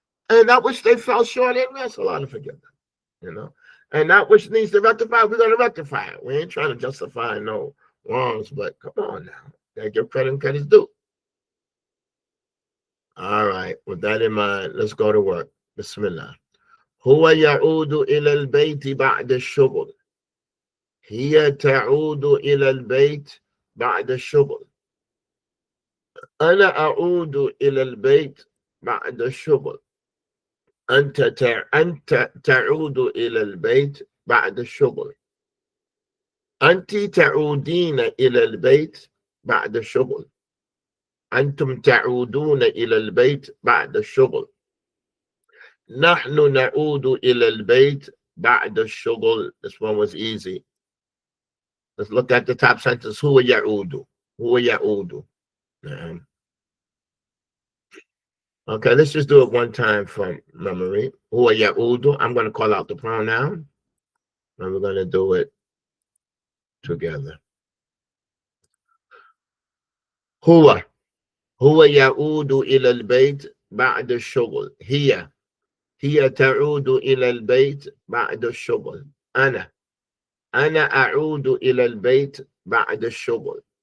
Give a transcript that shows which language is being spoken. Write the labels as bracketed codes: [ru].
[en] And that which they fell short in, that's a lot of forgiveness. And that which needs to rectify, we're going to rectify it. We ain't trying to justify no wrongs, but come on now. Gotta give credit and credit's due. All right, with that in mind, let's go to work. [ar] Bismillah. هو يعود إلى البيت بعد الشغل. هي تعود إلى البيت بعد الشغل. أنا أعود إلى البيت بعد الشغل. أنت تعود إلى البيت بعد الشغل. أنت تعودين إلى البيت بعد الشغل. أنتم تعودون إلى البيت بعد الشغل. نحن نعود إلى البيت بعد الشغل. [en] This one was easy. Let's look at the top sentence. [ar] هو يعود. هو يعود. [en] Okay, let's just do it one time from memory. [ar] Huwa ya'udu. [en] I'm going to call out the pronoun, and we're going to do it together. [ar] Huwa. هو يعود إلى البيت بعد الشغل. هي تعود إلى البيت بعد الشغل. أنا أعود إلى البيت بعد الشغل.